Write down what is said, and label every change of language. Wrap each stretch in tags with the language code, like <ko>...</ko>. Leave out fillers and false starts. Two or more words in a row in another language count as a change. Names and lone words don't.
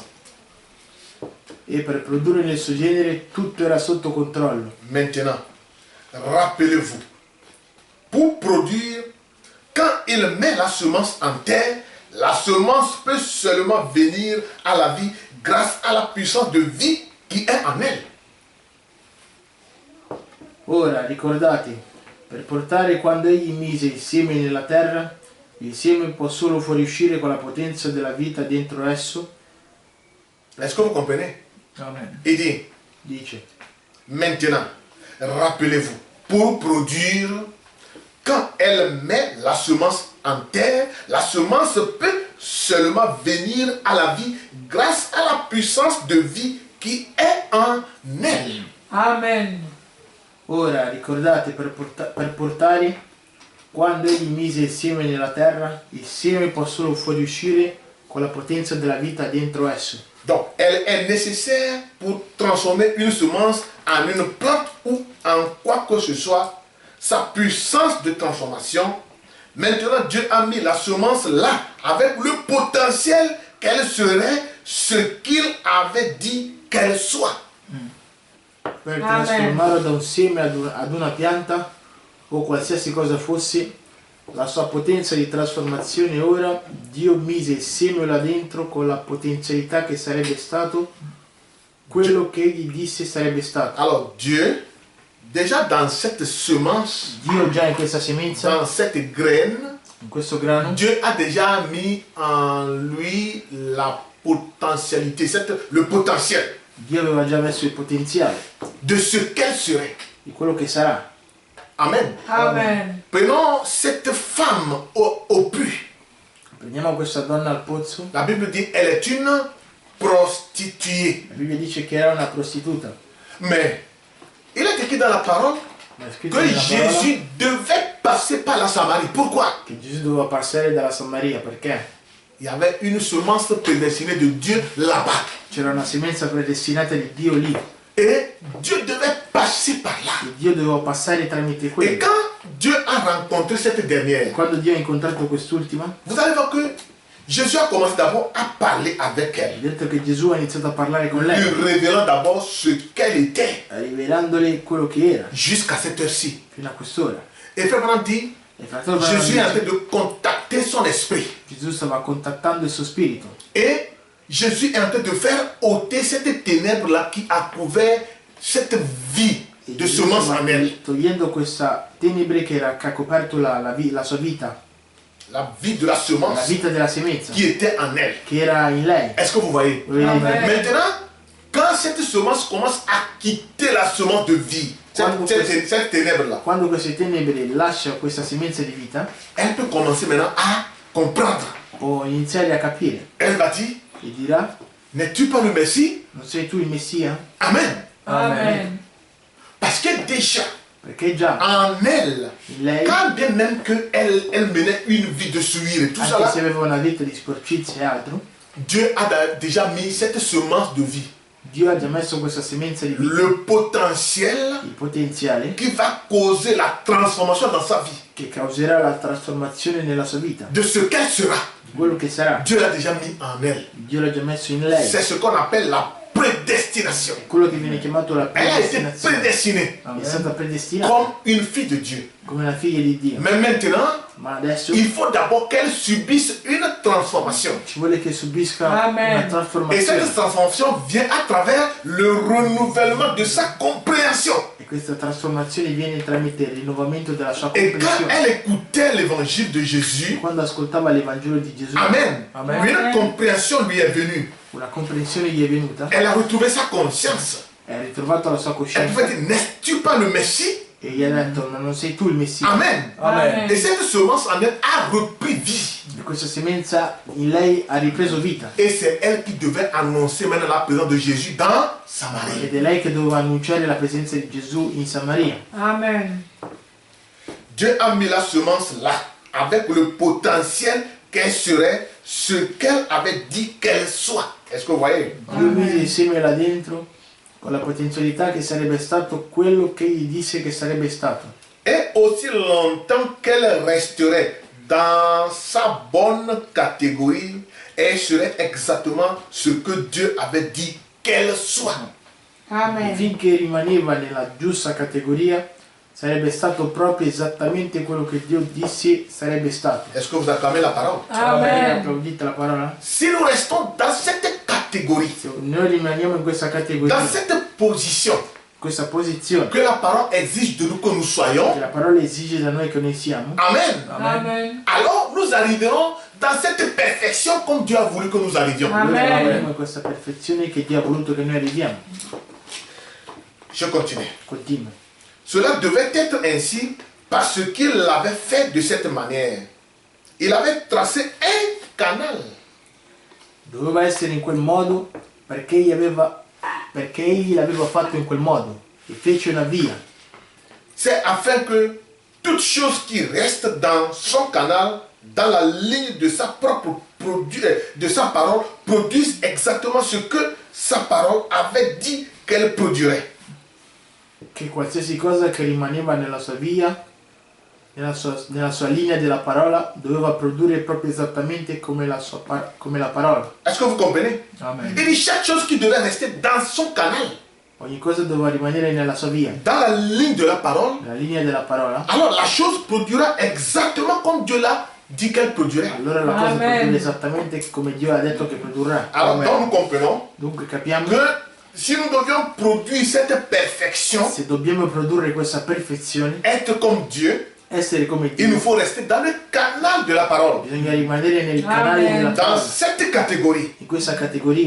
<it>E per produrre nel suo genere tutto era sotto controllo.</it> <fr>Maintenant, rappelez-vous, pour produire, quand il met la semence en terre, la semence peut seulement venir à la vie grâce à la puissance de vie qui est en elle.</fr> <it>Ora ricordate, per portare quando egli mise il seme nella terra, il seme può solo fuoriuscire con la potenza della vita dentro esso.</it> <fr>Est-ce que vous comprenez? Amen. Il dit,</fr> <it>Dice,</it> <fr>maintenant, rappelez-vous, pour produire, quand elle met la semence en terre, la semence peut seulement venir à la vie grâce à la puissance de vie qui est en elle. Amen.</fr> <it>ora ricordate, per portare quando egli mise il seme nella terra, il seme può solo fuoriuscire con la potenza della vita dentro esso.</it> <fr>Donc, elle est nécessaire pour transformer une semence en une plante ou en quoi que ce soit. Sa puissance de transformation. Maintenant, Dieu a mis la semence là avec le potentiel qu'elle serait ce qu'il avait dit qu'elle soit.</fr> <it>Per Amen. trasformarlo da un seme ad una pianta o qualsiasi cosa fosse, la sua potenza di trasformazione ora, Dio mise il seme là dentro con la potenzialità che sarebbe stato quello che egli disse sarebbe stato.</it> <fr>Alors, Dieu, déjà dans cette semence,</fr> <it>Dio già in questa semenza,</it> <fr>dans cette graine,</fr> <it>in questo grano,</it> <fr>Dieu a déjà mis en lui la potentialité, le potentiel</fr> <it>Dio aveva già messo il potenziale</it> <fr>de ce qu'elle serait.</fr> <it>di quello che sarà. Amen. Amen.</it> <fr>Prenons cette femme au puits.</fr> <it>Prendiamo questa donna al pozzo,</it> <fr>La Bible dit elle est une prostituée.</fr> <it>la Bibbia dice che era una prostituta,</it> <fr>Mais il est écrit dans la parole</fr> <it>ma è scritto</it> <fr>que</fr> <it>nella parola</it> <fr>Jésus devait passer par la Samarie. Pourquoi?</fr> <it>che Gesù doveva passare dalla Samaria perché</it> <fr>Il y avait une semence prédestinée de Dieu là-bas.</fr> <it>c'era una semenza predestinata di Dio lì</it> <fr>Et Dieu devait passer par là.</fr> <it>e Dio doveva passare tramite</it> <fr>Et</fr> <it>quello.</it> <fr>quand Dieu a rencontré cette dernière,</fr> <it>Quando Dio ha incontrato quest'ultima,</it> <fr>vous allez voir que Jésus a commencé d'abord à parler avec</fr> <it>ha</it> <fr>elle,</fr> <it>detto che Gesù ha iniziato a parlare con lui lei,</it> <fr>révélant d'abord ce qu'elle était</fr> <it>rivelandole quello che era</it> <fr>jusqu'à cette heure-ci.</fr> <it>fino a quest'ora.</it> <fr>Et Frère Branham dit,</fr> <it>E il fratello Branham</it> <fr>Jésus est en train</fr> <it>dice,</it> <fr>de contacter son esprit.</fr> <it>Gesù stava contattando il suo spirito</it> <fr>Et Jésus est en train de faire ôter cette ténèbre-là qui a couvert cette vie</fr> <it>e</it> <fr>de</fr> <it>Gesù</it> <fr>semence</fr> <it>stava</it> <fr>en elle.</fr> <it>togliendo questa tenebre che ha coperto la sua vita,</it> <fr>La vie de la</fr> <it>la</it> <fr>semence</fr> <it>vita della semenza</it> <fr>qui était en elle.</fr> <it>che era in lei.</it> <fr>Est-ce que vous voyez?</fr> <it>Lo vedete? Amen.</it> <fr>Maintenant, quand cette semence commence à quitter la semence de vie, cette ténèbre-là,</fr> <it>Quando queste tenebre lascia questa semenza di vita,</it> <fr>elle peut commencer maintenant à comprendre.</fr> <it>può iniziare a capire</it> <fr>Elle va dire,</fr> <it>e dirà,</it> <fr>n'es-tu pas le Messie?</fr> <it>non sei tu il Messia? Amen. Amen.</it> <fr>Parce que déjà,</fr> <it>Perché già</it> <fr>en elle,</fr> <it>in lei,</it> <fr>quand bien même qu'elle elle menait une vie de souillure et tout ça</fr> <it>anche</it> <fr>là,</fr> <it>se aveva una vita di sporcizia e altro,</it> <fr>Dieu a déjà mis cette semence de vie,</fr> <it>Dio ha già messo questa semenza di vita,</it> <fr>le potentiel</fr> <it>il potenziale</it> <fr>qui va causer la transformation dans sa vie,</fr> <it>che causerà la trasformazione nella sua vita,</it> <fr>de ce qu'elle sera.</fr> <it>quello che sarà.</it> <fr>Dieu l'a déjà mis en elle.</fr> <it>Dio l'ha già messo in lei,</it> <fr>C'est ce qu'on appelle la prédestination.</fr> <it>quello che viene chiamato la</it> <fr>Elle a été</fr> <it>predestinazione.</it> <fr>prédestinée</fr> <it>È stata predestinata</it> <fr>comme une fille de Dieu.</fr> <it>come la figlia di Dio,</it> <fr>Mais maintenant,</fr> <it>ma adesso</it> <fr>il faut d'abord qu'elle subisse une transformation.</fr> <it>ci vuole che subisca Amen. una</it> <fr>Et</fr> <it>trasformazione,</it> <fr>cette transformation vient à travers le renouvellement de sa compréhension.</fr> <it>e questa trasformazione viene tramite il rinnovamento della sua</it> <fr>Et quand</fr> <it>comprensione.</it> <fr>elle écoutait l'évangile de Jésus,</fr> <it>Quando ascoltava l'Evangelo di Gesù, Amen, Amen.</it> <fr>une compréhension lui est venue.</fr> <it>una comprensione gli è venuta,</it> <fr>Elle a retrouvé sa conscience.</fr> <it>ha ritrovato la sua</it> <fr>Elle</fr> <it>coscienza</it> <fr>pouvait dire, n'es-tu pas le Messie?</fr> <it>e gli ha detto, ma non sei tu il Messia. Amen. Amen.</it> <fr>Et cette semence en elle a repris vie.</fr> <it>E questa semenza in lei ha ripreso vita.</it> <fr>Et c'est elle qui devait annoncer maintenant la présence de Jésus dans Samarie.</fr> <it>Ed è lei che doveva annunciare la presenza di Gesù in Samaria. Amen.</it> <fr>Dieu a mis la semence là, avec le potentiel qu'elle serait ce qu'elle avait dit qu'elle soit. Est-ce que vous voyez?</fr> <it>Dio mise il seme là dentro con la potenzialità che sarebbe stato quello che egli disse che sarebbe stato.</it> <fr>Et aussi longtemps qu'elle resterait dans sa bonne catégorie, elle serait exactement ce que Dieu avait dit qu'elle soit. Amen.</fr> <it>Finché rimaneva nella giusta categoria, sarebbe stato proprio esattamente quello che Dio disse sarebbe stato.</it> <fr>Est-ce que vous acclamez la parole? Amen.</fr> <it>Applaudite la parola?</it> <fr>Si nous restons dans cette catégorie,</fr> <it>Se noi rimaniamo in questa categoria,</it> <fr>dans cette position</fr> <it>questa posizione,</it> <fr>que la parole exige de nous que nous</fr> <it>che</it> <fr>soyons,</fr> <it>la parola esige da noi che noi siamo, Amen. Amen.</it> <fr>Alors nous arriverons dans cette perfection comme Dieu a voulu que nous arrivions. Amen.</fr> <it>noi arriveremo in questa perfezione che Dio ha voluto che noi arriviamo.</it> <fr>Je continue.</fr> <it>Continua.</it> <fr>Cela devait être ainsi parce qu'il l'avait fait de cette manière. Il avait tracé un canal.</fr> <it>Doveva essere in quel modo perché egli l'aveva fatto in quel modo e fece una via.</it> <fr>C'est afin que toute chose qui reste dans son canal, dans la ligne de sa propre de sa parole, produise exactement ce que sa parole avait dit qu'elle produirait.</fr> <it>Che qualsiasi cosa che rimaneva nella sua via, nella sua linea della parola, doveva produrre proprio esattamente come la parola.</it> <fr>Est-ce que vous comprenez? Amen. Il dit chaque chose qui devait rester dans son canal,</fr> <it>Ogni cosa doveva rimanere nella sua via,</it> <fr>dans la ligne de la parole,</fr> <it>nella linea della parola.</it> <fr>alors la chose produira exactement comme Dieu l'a dit qu'elle produirait.</fr> <it>Allora la cosa Amen. produrrà esattamente come Dio ha detto che produrrà.</it> <fr>Alors Amen. donc nous comprenons</fr> <it>Dunque capiamo</it> <fr>que si nous devions produire cette perfection,</fr> <it>se dobbiamo produrre questa perfezione,</it> <fr>être comme Dieu,</fr> <it>essere come</it> <fr>il nous</fr> <it>Dio,</it> <fr>faut rester dans le canal de la parole,</fr> <it>bisogna rimanere nel canale Amen. della</it> <fr>dans</fr> <it>parola,</it> <fr>cette catégorie.</fr> <it>in questa categoria.</it>